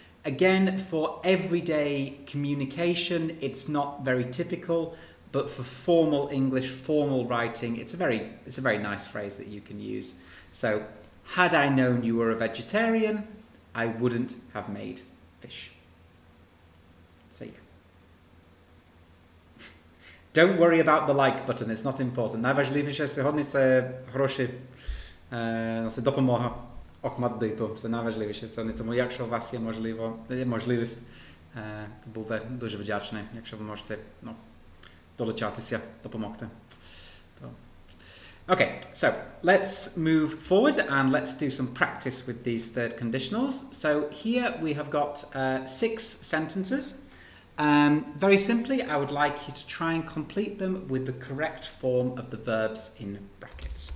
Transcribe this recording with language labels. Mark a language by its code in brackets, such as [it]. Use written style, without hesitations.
[en] Again, for everyday communication, it's not very typical, but for formal English, formal writing, it's a very nice phrase that you can use. So, had I known you were a vegetarian, I wouldn't have made fish. So yeah. Don't worry about the like button, it's not important. [pl] Najważniejsze [uk] сьогодні це гроші, це допомога Охматдиту. Це найважливіше. Це не тому, якщо у вас є можливість, буду дуже вдячний, якщо ви можете долучатися, допомогти. [en] Okay, so let's move forward and let's do some practice with these third conditionals. So here we have got 6 sentences. Very simply, I would like you to try and complete them with the correct form of the verbs in brackets.